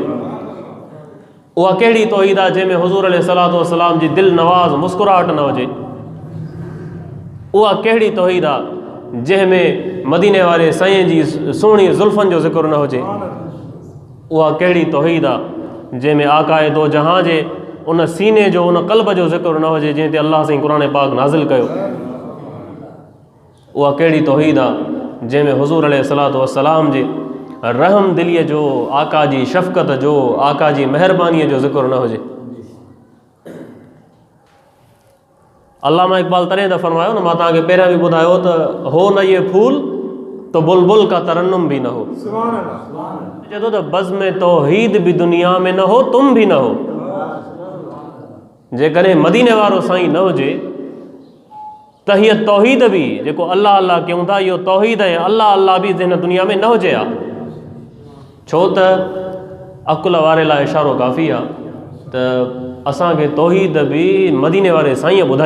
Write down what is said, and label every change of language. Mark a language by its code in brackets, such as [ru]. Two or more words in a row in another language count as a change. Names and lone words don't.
[sd] उहा कहिड़ी तौहीद आहे जंहिंमें हुज़ूर अलैहिस्सलातु वस्सलाम जी दिलि नवाज़ मुस्कुराहट न हुजे। उहा कहिड़ी तौहीद आहे जंहिंमें मदीने वारे साईं जी सुहिणी ज़ुल्फ़नि जो ज़िक्र न हुजे। उहा कहिड़ी तौहीद आहे जंहिंमें आकाए दो जहां जे उन सीने जो उन क़ल्ब जो ज़िक्र न हुजे जंहिं ते अल्लाह साईं क़ुरान पाक नाज़िल कयो। उहा कहिड़ी तौहीद आहे जंहिंमें हुज़ूर अलैहिस्सलातु वस्सलाम जे रहम दिलीअ जो, आका जी शफ़क़त जो, आका जी महिरबानीअ जो ज़िक्र न हुजे। अल्लामा इक़बाल तॾहिं त फ़रमायो न, मां तव्हांखे पहिरियां बि ॿुधायो त [ur] ہو نہ یہ پھول تو بلبل کا ترنم بھی نہ ہو. [sd] चए थो त [ur] بزم توحید بھی دنیا میں نہ ہو، تم بھی نہ ہو. [sd] जेकॾहिं मदीने वारो साईं न हुजे त हीअ तौहीद बि जेको अल्लाह अल्लाह कयूं था, इहो तौहीद ऐं अल्लाह अल्लाह बि हिन दुनिया में न हुजे हा। छो त अकुल वारे लाइ इशारो काफ़ी आहे त असांखे तौहीद बि मदीने वारे साईं ॿुधाई।